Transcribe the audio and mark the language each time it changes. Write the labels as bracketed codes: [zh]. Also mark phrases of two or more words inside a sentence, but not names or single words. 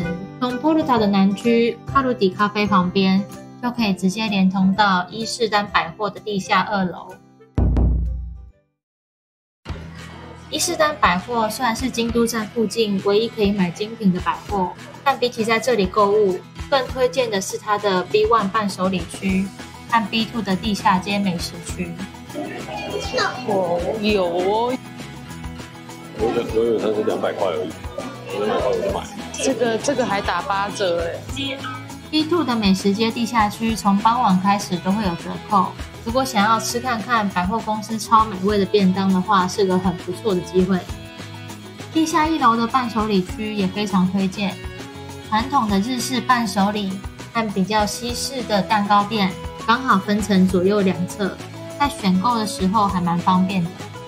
[zh] 從 Poruta 的南區卡路迪咖啡旁邊，就可以直接連通到伊勢丹百貨的地下2樓。伊勢丹百貨雖然是京都站附近唯一可以買精品的百貨，但比起在這裡購物，更推薦的是它的 B1 伴手禮區和 B2 的地下街美食區。哦，有哦。我以為它是200塊而已，200塊我就買。這個還打8折哎。 B2 的美食街地下區從傍晚開始都會有折扣，如果想要吃看看百貨公司超美味的便當的話，是個很不錯的機會。地下1樓的伴手禮區也非常推薦， 傳統的日式伴手禮和比較西式的蛋糕店剛好分成左右兩側，在選購的時候還蠻方便的。